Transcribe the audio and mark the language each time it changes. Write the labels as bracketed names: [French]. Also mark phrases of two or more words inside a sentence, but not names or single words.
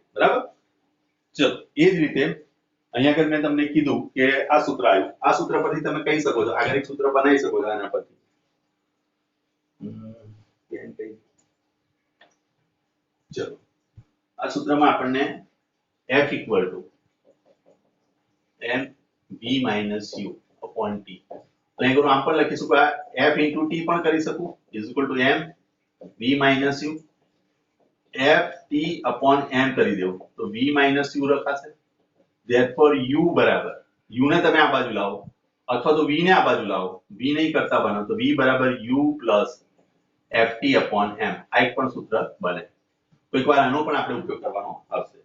[Gujarati] બરાબર, ચલો એ જ રીતે અહીંયા આગળ મેં તમને કીધું કે આ સૂત્ર આવ્યું, આ સૂત્ર પરથી તમે કહી શકો છો, આગળ એક સૂત્ર બનાવી શકો છો આના પરથી. ચલો આ સૂત્રમાં આપણને [English] F equal to mv minus u upon t, [Gujarati] તો અહીં આમ પણ લખી શકું, આ [English] F into t [Gujarati] પણ કરી શકું [English] is equal to mv minus u f t upon m [Gujarati] કરી દેવું, તો [English] v minus u [Gujarati] લખાશે. [English] therefore u [Gujarati] બરાબર, u ને તમે આ બાજુ લાવો અથવા તો v ને આ બાજુ લાવો, v નહીં કરતા બનો તો v બરાબર [English] u plus ft upon m, [Gujarati] આ એક પણ સૂત્ર બને. કોઈક વાર આનો પણ આપણે ઉપયોગ કરવાનો આવશે.